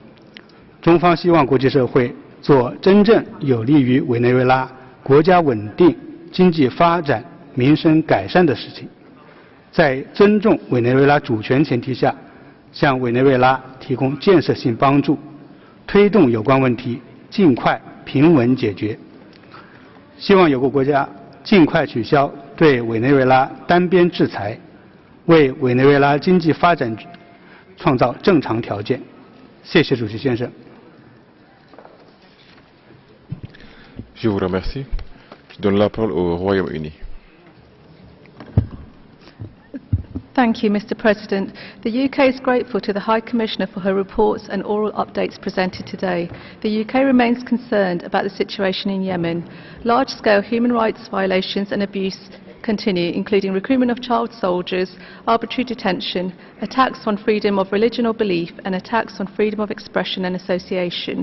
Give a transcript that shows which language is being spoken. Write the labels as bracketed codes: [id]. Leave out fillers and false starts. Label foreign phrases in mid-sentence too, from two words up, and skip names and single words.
[zh] 中方希望国际社会做真正有利于委内瑞拉国家稳定、经济发展、民生改善的事情，在尊重委内瑞拉主权前提下，向委内瑞拉提供建设性帮助，推动有关问题尽快平稳解决。希望有关国家尽快取消对委内瑞拉单边制裁，为委内瑞拉经济发展创造正常条件。谢谢主席先生。 [fr] Je vous remercie. Je donne la parole au Royaume-Uni. [en] Thank you, Mr. President. The UK is grateful to the High Commissioner for her reports and oral updates presented today. The UK remains concerned about the situation in Yemen. Large-scale human rights violations and abuse continue, including recruitment of child soldiers, arbitrary detention, attacks on freedom of religion or belief, and attacks on freedom of expression and association.